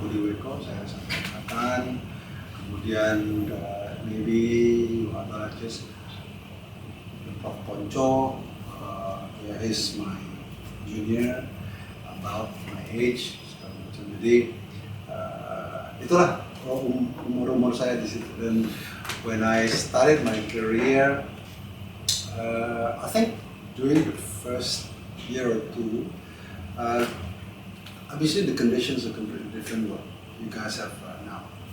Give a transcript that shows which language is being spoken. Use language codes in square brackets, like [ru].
[id] Budi Weko, saya satu angkatan. Kemudian [en] maybe [id] ada [en] just [id] Prof. [en] Ponco, he's my junior, about my age. [id] Jadi itulah umur saya di situ. Dan [en] when I started my career, I think during the first year or two, obviously the conditions are completely different what you guys have now.